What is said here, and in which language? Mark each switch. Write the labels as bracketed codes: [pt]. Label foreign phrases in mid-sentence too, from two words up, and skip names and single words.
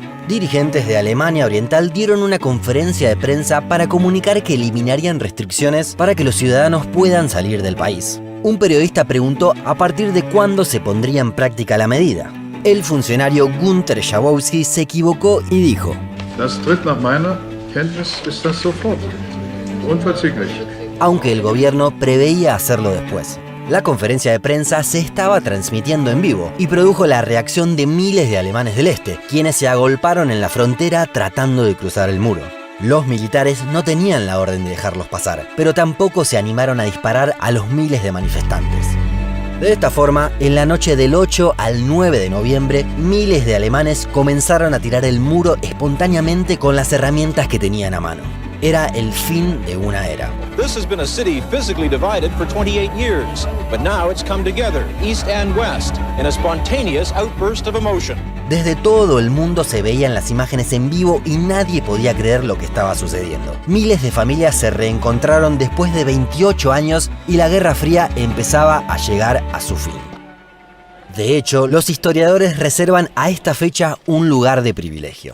[es] Dirigentes de Alemania Oriental dieron una conferencia de prensa para comunicar que eliminarían restricciones para que los ciudadanos puedan salir del país. Un periodista preguntó a partir de cuándo se pondría en práctica la medida. El funcionario Günther Schabowski se equivocó y dijo: [de] Das tritt nach meiner Kenntnis ist das sofort. Unverzüglich. [es] Aunque el gobierno preveía hacerlo después. La conferencia de prensa se estaba transmitiendo en vivo y produjo la reacción de miles de alemanes del este, quienes se agolparon en la frontera tratando de cruzar el muro. Los militares no tenían la orden de dejarlos pasar, pero tampoco se animaron a disparar a los miles de manifestantes. De esta forma, en la noche del 8 al 9 de noviembre, miles de alemanes comenzaron a tirar el muro espontáneamente con las herramientas que tenían a mano. Era el fin de una era. [en] This has been a city physically divided for 28 years, but now it's come together, east and west, in a spontaneous outburst of emotion. [es] Desde todo el mundo se veían las imágenes en vivo y nadie podía creer lo que estaba sucediendo. Miles de familias se reencontraron después de 28 años y la Guerra Fría empezaba a llegar a su fin. De hecho, los historiadores reservan a esta fecha un lugar de privilegio.